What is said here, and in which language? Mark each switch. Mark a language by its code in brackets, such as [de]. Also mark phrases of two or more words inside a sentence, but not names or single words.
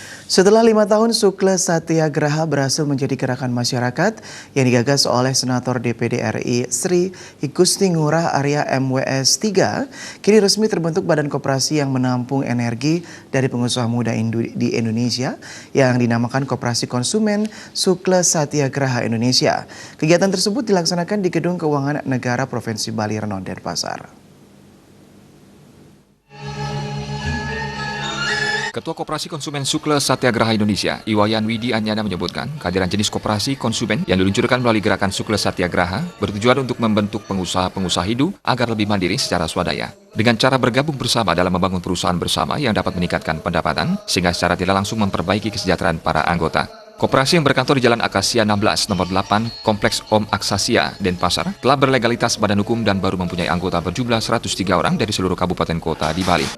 [id] Setelah 5 tahun, Sukla Satyagraha berhasil menjadi gerakan masyarakat yang digagas oleh Senator DPD RI Sri Igusti Ngurah Arya MWS 3, kini resmi terbentuk badan koperasi yang menampung energi dari pengusaha muda di Indonesia yang dinamakan Koperasi Konsumen Sukla Satyagraha Indonesia. Kegiatan tersebut dilaksanakan di Gedung Keuangan Negara Provinsi Bali Renon Denpasar. Ketua Koperasi Konsumen Sukla Satyagraha Indonesia, Iwayan Widi Anyana menyebutkan, kehadiran jenis koperasi konsumen yang diluncurkan melalui gerakan Sukla Satyagraha bertujuan untuk membentuk pengusaha-pengusaha hidup agar lebih mandiri secara swadaya. Dengan cara bergabung bersama dalam membangun perusahaan bersama yang dapat meningkatkan pendapatan, sehingga secara tidak langsung memperbaiki kesejahteraan para anggota. Koperasi yang berkantor di Jalan Akasia 16 nomor 8 Kompleks Om Aksasia, Denpasar telah berlegalitas badan hukum dan baru mempunyai anggota berjumlah 103 orang dari seluruh kabupaten kota di Bali.